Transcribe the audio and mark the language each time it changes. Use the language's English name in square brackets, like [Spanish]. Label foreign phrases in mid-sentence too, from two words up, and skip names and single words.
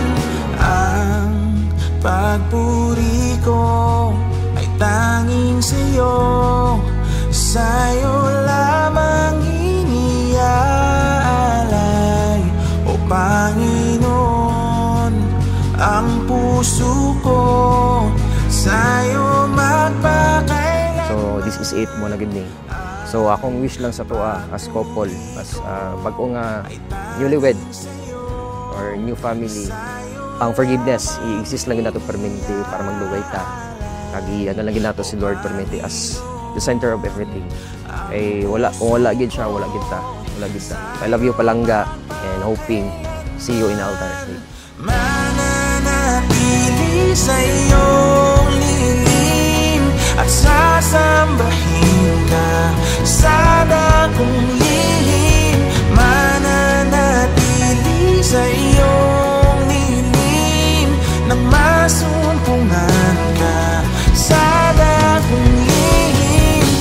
[Filipino] Ang pagpuri ko ay tanging sa'yo, sa'yo lamang iniaalay. O Panginoon, ang puso ko sa'yo magpakailanman. [English] So, this is it [Hiligaynon] mo na gini. So, akong wish lang sa tuwa [English] as couple, [Hiligaynon] as bago nga [English] newlywed or new family, [Hiligaynon] ang forgiveness, i-exist lang nato permanente para magluway ta. Kagi, ano lang nato si Lord permanente [English] as the center of everything. [Hiligaynon] Eh, kung wala gid siya, wala gid ta. [English] I love you, Palangga, and hoping see you in altar. [Filipino] Mananatili sa iyong lilim at sasambahin ka sa dakong lihim. Mananatili sa iyong lilim nang masumpungan ka sa dakong lihim.